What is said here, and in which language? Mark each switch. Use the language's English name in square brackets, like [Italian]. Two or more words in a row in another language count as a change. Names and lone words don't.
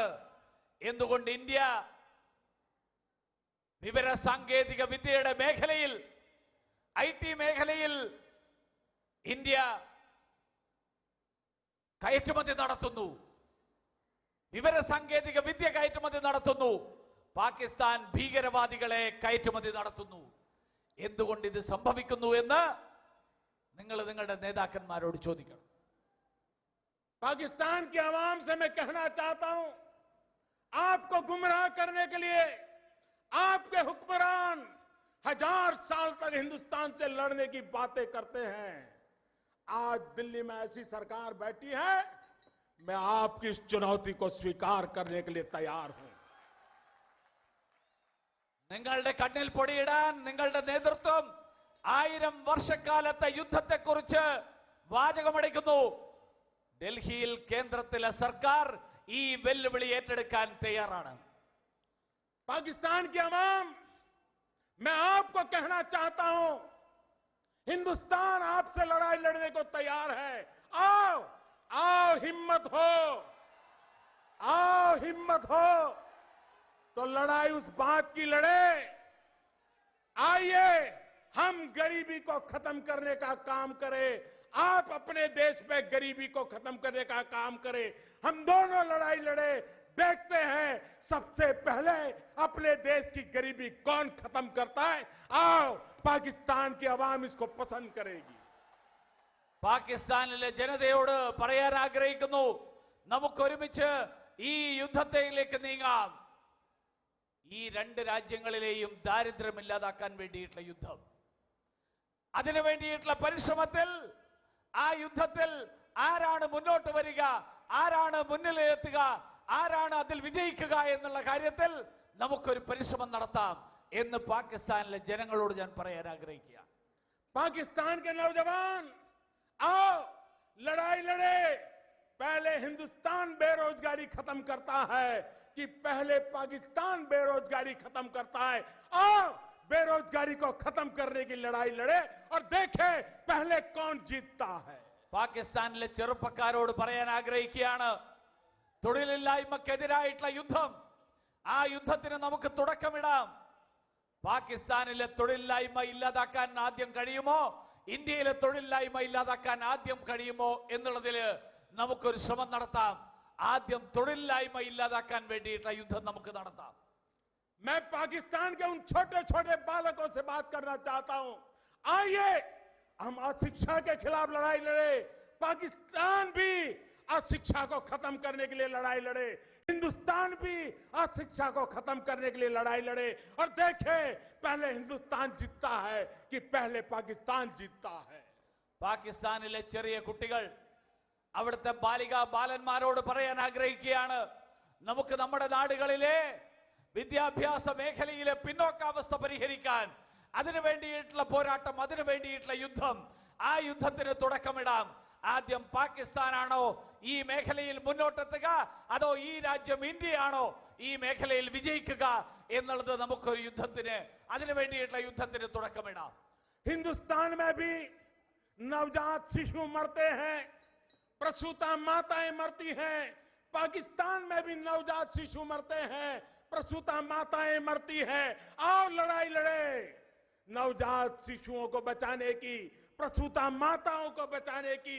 [Malayalam] എന്തുകൊണ്ട് ഇന്ത്യ വിവര സാങ്കേതിക വിദ്യയുടെ മേഖലയിൽ, IT മേഖലയിൽ ഇന്ത്യ കയറ്റുമതി നടത്തുന്നു, വിവര സാങ്കേതിക വിദ്യ കയറ്റുമതി നടത്തുന്നു. പാകിസ്ഥാൻ ഭീകരവാദികളെ കയറ്റുമതി നടത്തുന്നു. എന്തുകൊണ്ട് ഇത് സംഭവിക്കുന്നു എന്ന് നിങ്ങൾ നിങ്ങളുടെ നേതാക്കന്മാരോട് ചോദിക്കണം. [Hindi] पाकिस्तान की आवाम से मैं कहना चाहता हूं, आपको गुमराह करने के लिए आपके हुक्मरान 1000 साल तक हिंदुस्तान से लड़ने की बातें करते हैं. आज दिल्ली में ऐसी सरकार बैठी है, मैं आपकी इस चुनौती को स्वीकार करने के लिए तैयार हूं. [Malayalam] നിങ്ങളുടെ കണ്ണിൽ പൊടിയിടാൻ നിങ്ങളുടെ നേതൃത്വം 1000 വർഷക്കാലത്തെ യുദ്ധത്തെക്കുറിച്ച് വാചകമടിക്കുന്നു. ഡൽഹിയിൽ കേന്ദ്രത്തിലെ സർക്കാർ ഈ വെല്ലുവിളി ഏറ്റെടുക്കാൻ തയ്യാറാണ്. [Hindi] पाकिस्तान की आवाम, मैं आपको कहना चाहता हूं, हिंदुस्तान आपसे लड़ाई लड़ने को तैयार है. आओ आओ, हिम्मत हो, आओ हिम्मत हो तो लड़ाई उस बात की लड़े. आइए हम गरीबी को खत्म करने का काम करें, आप अपने देश में गरीबी को खत्म करने का काम करें. हम दोनों लड़ाई लड़े, देखते हैं सबसे पहले अपने देश की गरीबी कौन खत्म करता है. आओ, पाकिस्तान की आवाम इसको पसंद करेगी. [Malayalam] പാകിസ്ഥാനിലെ ജനതയോട് പറയാൻ ആഗ്രഹിക്കുന്നു, നമുക്കൊരുമിച്ച് ഈ യുദ്ധത്തിലേക്ക് നീങ്ങാം. ഈ രണ്ട് രാജ്യങ്ങളിലെയും ദാരിദ്ര്യം ഇല്ലാതാക്കാൻ വേണ്ടിയിട്ടുള്ള യുദ്ധം, അതിനു വേണ്ടിയിട്ടുള്ള പരിശ്രമത്തിൽ, ആ യുദ്ധത്തിൽ ആരാണ് മുന്നോട്ട് വരിക, ആരാണ് മുന്നിലെത്തുക, ആരാണ് അതിൽ വിജയിക്കുക എന്നുള്ള കാര്യത്തിൽ നമുക്കൊരു പരിശ്രമം നടത്താം എന്ന് പാകിസ്ഥാനിലെ ജനങ്ങളോട് ഞാൻ പറയാൻ ആഗ്രഹിക്കുക. [Hindi] पाकिस्तान के नौजवान, आओ लड़ाई लड़े. पहले हिंदुस्तान बेरोजगारी खत्म करता है कि पहले पाकिस्तान बेरोजगारी खत्म करता है. आओ बेरोजगारी को खत्म करने की लड़ाई लड़े और देखें पहले कौन जीतता है. [Malayalam] പാകിസ്ഥാനിലെ ചെറുപ്പക്കാരോട് പറയാൻ ആഗ്രഹിക്കുകയാണ്, തൊഴിലില്ലായ്മക്കെതിരായിട്ടുള്ള യുദ്ധം, ആ യുദ്ധത്തിന് നമുക്ക് തുടക്കമിടാം. പാകിസ്ഥാനിലെ തൊഴിലില്ലായ്മ ഇല്ലാതാക്കാൻ ആദ്യം കഴിയുമോ, ഇന്ത്യയിലെ തൊഴിലില്ലായ്മ ഇല്ലാതാക്കാൻ ആദ്യം കഴിയുമോ എന്നുള്ളതിൽ നമുക്കൊരു ശ്രമം നടത്താം. ആദ്യം തൊഴിലില്ലായ്മ ഇല്ലാതാക്കാൻ വേണ്ടിയിട്ടുള്ള യുദ്ധം നമുക്ക് നടത്താം. [Hindi] मैं पाकिस्तान के उन छोटे छोटे बालकों से बात करना चाहता हूं. आइए हम अशिक्षा के खिलाफ लड़ाई लड़े. पाकिस्तान भी अशिक्षा को खत्म करने के लिए लड़ाई लड़े, हिंदुस्तान भी अशिक्षा को खत्म करने के लिए लड़ाई लड़े और देखें पहले हिंदुस्तान जीतता है कि पहले पाकिस्तान जीतता है. [Malayalam] പാകിസ്ഥാനിലെ ചെറിയ കുട്ടികൾ, അവിടുത്തെ ബാലികാ ബാലന്മാരോട് പറയാൻ ആഗ്രഹിക്കുകയാണ്, നമുക്ക് നമ്മുടെ നാടുകളിലെ വിദ്യാഭ്യാസ മേഖലയിലെ പിന്നോക്കാവസ്ഥ പരിഹരിക്കാൻ, അതിനു വേണ്ടിയിട്ടുള്ള പോരാട്ടം, അതിനു വേണ്ടിയിട്ടുള്ള യുദ്ധം, ആ യുദ്ധത്തിന് തുടക്കമിടാം. ആദ്യം പാകിസ്ഥാനാണോ ഈ മേഖലയിൽ മുന്നോട്ടെത്തുക, അതോ ഈ രാജ്യം ഇന്ത്യയാണോ ഈ മേഖലയിൽ വിജയിക്കുക എന്നുള്ളത് നമുക്കൊരു യുദ്ധത്തിന്, അതിനു വേണ്ടിയിട്ടുള്ള യുദ്ധത്തിന് തുടക്കമിടാം. [Hindi] हिंदुस्तान में भी नवजात शिशु मरते हैं, प्रसूता माताएं मरती हैं. पाकिस्तान में भी नवजात शिशु मरते हैं, प्रसूता माताएं मरती हैं. आओ लड़ाई लड़े, नवजात शिशुओं को बचाने की, प्रसूता माताओं को बचाने की.